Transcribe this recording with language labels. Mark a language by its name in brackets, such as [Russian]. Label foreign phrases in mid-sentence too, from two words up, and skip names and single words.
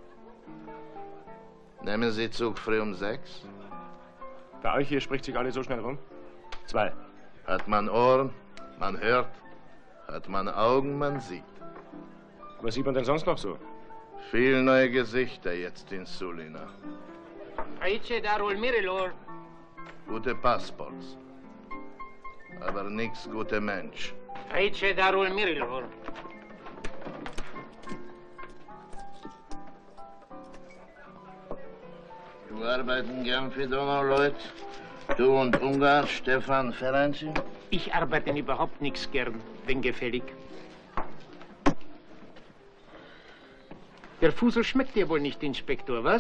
[German] Nehmen Sie Zug früh um 6? Bei euch hier spricht sich alle so schnell rum? 2. Hat man Ohren, man hört. Hat man Augen, man sieht. Was sieht man denn sonst noch so? Viel neue Gesichter jetzt in Sulina. [Romanian] Aici e darul mirilor. [German] Gute Passports. Aber nix gute Mensch. [Romanian] Aici e darul mirilor. [German] Du arbeiten gern für Donauleut? Du und Ungar, Stefan Ferenci? Ich arbeite überhaupt nichts gern, wenn gefällig. Der Fusel schmeckt dir wohl nicht, Inspektor, was?